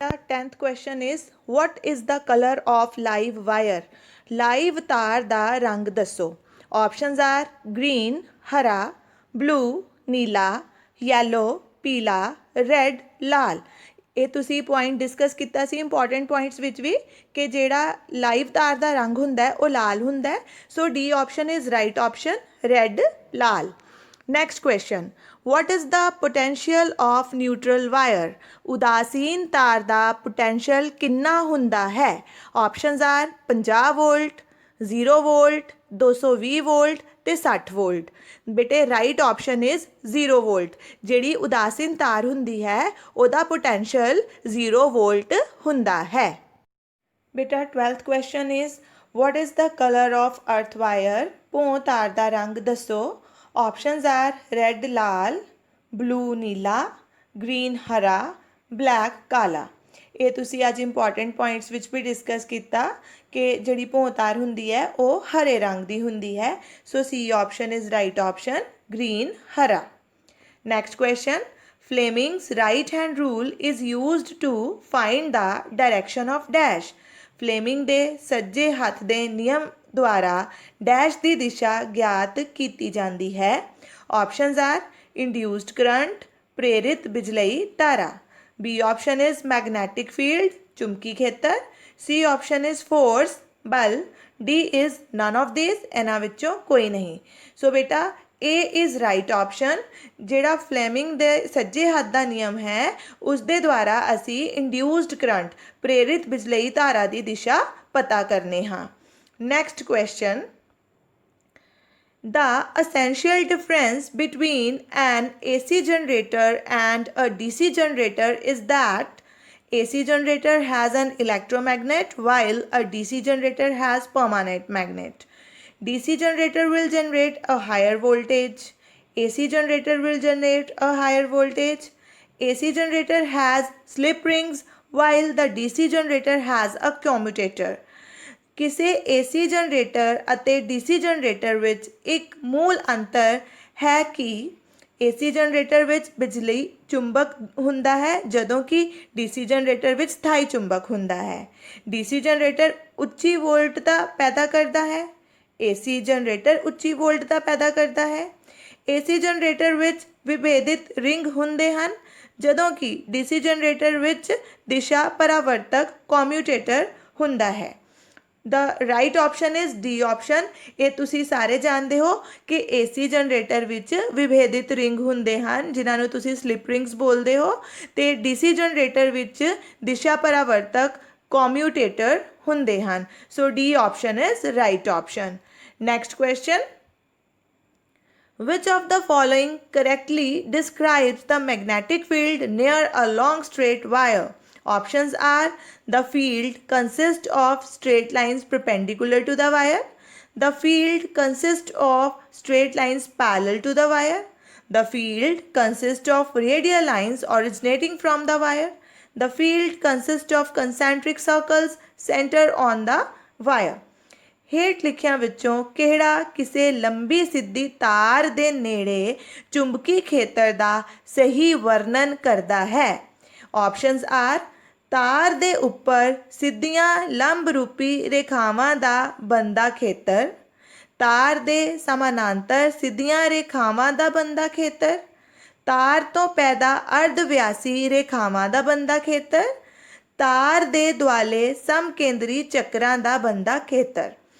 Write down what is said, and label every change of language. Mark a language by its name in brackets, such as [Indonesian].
[English] 10th question is what is the color of live wire? [Punjabi] Live ਤਾਰ ਦਾ ਰੰਗ ਦੱਸੋ। [English] Options are green ਹਰਾ blue ਨੀਲਾ yellow ਪੀਲਾ ਰੈੱਡ ਲਾਲ। [Punjabi] ਇਹ ਤੁਸੀਂ ਪੁਆਇੰਟ ਡਿਸਕਸ ਕੀਤਾ ਸੀ ਇੰਪੋਰਟੈਂਟ ਪੁਆਇੰਟਸ ਵਿੱਚ ਵੀ ਕਿ ਜਿਹੜਾ ਲਾਈਵ ਤਾਰ ਦਾ ਰੰਗ ਹੁੰਦਾ ਉਹ ਲਾਲ ਹੁੰਦਾ। [English] So D option is right option red ਲਾਲ। Next question what is the potential of neutral wire? [Punjabi] ਉਦਾਸੀਨ ਤਾਰ ਦਾ potential ਕਿੰਨਾ ਹੁੰਦਾ ਹੈ। [English] Options are 50 volt 0 volt 220 volt ਤੇ 60 volt. ਬੇਟੇ right option is 0 volt. [Punjabi] ਜਿਹੜੀ ਉਦਾਸੀਨ ਤਾਰ ਹੁੰਦੀ ਹੈ ਉਹਦਾ potential 0 ਵੋਲਟ ਹੁੰਦਾ ਹੈ। [English] ਬੇਟਾ 12th question is what is the color of earth wire? [Punjabi] ਭੋਂ ਤਾਰ ਦਾ ਰੰਗ ਦੱਸੋ। [English] Options are red ਲਾਲ blue ਨੀਲਾ green ਹਰਾ ਬਲੈਕ ਕਾਲਾ। [Punjabi] ਇਹ ਤੁਸੀਂ ਅੱਜ ਇੰਪੋਰਟੈਂਟ ਪੁਆਇੰਟਸ ਵਿੱਚ ਵੀ ਡਿਸਕਸ ਕੀਤਾ ਕਿ ਜਿਹੜੀ ਭੋਂ ਤਾਰ ਹੁੰਦੀ ਹੈ ਉਹ ਹਰੇ ਰੰਗ ਦੀ ਹੁੰਦੀ ਹੈ। [English] So C option is right option green ਹਰਾ। Next question Fleming's right hand rule is used to find the direction of dash. [Punjabi] Fleming ਦੇ ਸੱਜੇ ਹੱਥ ਦੇ ਨਿਯਮ ਦੁਆਰਾ ਡੈਸ਼ ਦੀ ਦਿਸ਼ਾ ਗਿਆਤ ਕੀਤੀ ਜਾਂਦੀ ਹੈ। [English] options are induced current [Punjabi] ਪ੍ਰੇਰਿਤ ਬਿਜਲਈ ਧਾਰਾ। [English] B option is magnetic field [Punjabi] ਚੁੰਬਕੀ ਖੇਤਰ। [English] C option is force ਬਲ। D is none of this [Punjabi] ਇਹਨਾਂ ਵਿੱਚੋਂ ਕੋਈ ਨਹੀਂ। [English] So ਬੇਟਾ A is right option. [Punjabi] ਜਿਹੜਾ ਫਲੇਮਿੰਗ ਦੇ ਸੱਜੇ ਹੱਥ ਦਾ ਨਿਯਮ ਹੈ ਉਸ ਦੇ ਦੁਆਰਾ ਅਸੀਂ ਇੰਡਿਊਸਡ ਕਰੰਟ ਪ੍ਰੇਰਿਤ ਬਿਜਲਈ ਧਾਰਾ ਦੀ ਦਿਸ਼ਾ ਪਤਾ ਕਰਨੇ ਹਾਂ। [English] Next question The essential difference between an AC generator and a DC generator is that AC generator has an electromagnet while a DC generator has permanent magnet. DC generator will generate a higher voltage. AC generator will generate a higher voltage. AC generator has slip rings while the DC generator has a commutator. [Punjabi] ਕਿਸੇ AC generator ਅਤੇ DC generator ਵਿੱਚ ਇੱਕ ਮੂਲ ਅੰਤਰ ਹੈ ਕਿ AC generator ਵਿੱਚ ਬਿਜਲੀ ਚੁੰਬਕ ਹੁੰਦਾ ਹੈ ਜਦੋਂ ਕਿ DC ਜਨਰੇਟਰ ਵਿੱਚ ਸਥਾਈ ਚੁੰਬਕ ਹੁੰਦਾ ਹੈ। DC ਜਨਰੇਟਰ ਉੱਚੀ ਵੋਲਟਤਾ ਪੈਦਾ ਕਰਦਾ ਹੈ। AC ਜਨਰੇਟਰ ਉੱਚੀ ਵੋਲਟਤਾ ਪੈਦਾ ਕਰਦਾ ਹੈ। AC ਜਨਰੇਟਰ ਵਿੱਚ ਵਿਭੇਦਿਤ ਰਿੰਗ ਹੁੰਦੇ ਹਨ ਜਦੋਂ ਕਿ DC ਜਨਰੇਟਰ ਵਿੱਚ ਦਿਸ਼ਾ ਪਰਾਵਰਤਕ ਕੋਮਿਊਟੇਟਰ ਹੁੰਦਾ ਹੈ। [English] The right option is D option. [Punjabi] ਇਹ ਤੁਸੀਂ ਸਾਰੇ ਜਾਣਦੇ ਹੋ ਕਿ AC ਜਨਰੇਟਰ ਵਿੱਚ ਵਿਭੇਦਿਤ ਰਿੰਗ ਹੁੰਦੇ ਹਨ ਜਿਨ੍ਹਾਂ ਨੂੰ ਤੁਸੀਂ ਸਲਿਪ ਰਿੰਗਸ ਬੋਲਦੇ ਹੋ ਅਤੇ DC ਜਨਰੇਟਰ ਵਿੱਚ ਦਿਸ਼ਾ ਪਰਾਵਰਤਕ ਕੋਮਿਊਟੇਟਰ ਹੁੰਦੇ ਹਨ। [English] So D option is right option. Next question Which of the following correctly describes the magnetic field near a long straight wire? Options are the field consists of straight lines perpendicular to the wire. The field consists of straight lines parallel to the wire. The field consists of radial lines originating from the wire. The field consists of concentric circles centered on the wire. [Punjabi] ਹੇਠ ਲਿਖਿਆਂ ਵਿੱਚੋਂ ਕਿਹੜਾ ਕਿਸੇ ਲੰਬੀ ਸਿੱਧੀ ਤਾਰ ਦੇ ਨੇੜੇ ਚੁੰਬਕੀ ਖੇਤਰ ਦਾ ਸਹੀ ਵਰਣਨ ਕਰਦਾ ਹੈ। [English] options are [Punjabi] ਤਾਰ ਦੇ ਉੱਪਰ ਸਿੱਧੀਆਂ ਲੰਬ ਰੂਪੀ ਰੇਖਾਵਾਂ ਦਾ ਬਣਦਾ ਖੇਤਰ ਤਾਰ ਦੇ ਸਮਾਨਾਂਤਰ ਸਿੱਧੀਆਂ ਰੇਖਾਵਾਂ ਦਾ ਬਣਦਾ ਖੇਤਰ ਤਾਰ ਤੋਂ ਪੈਦਾ ਅਰਧ ਵਿਆਸੀ ਰੇਖਾਵਾਂ ਦਾ ਬਣਦਾ ਖੇਤਰ ਤਾਰ ਦੇ ਦੁਆਲੇ ਸਮਕੇਂਦਰੀ ਚੱਕਰਾਂ ਦਾ ਬਣਦਾ ਖੇਤਰ।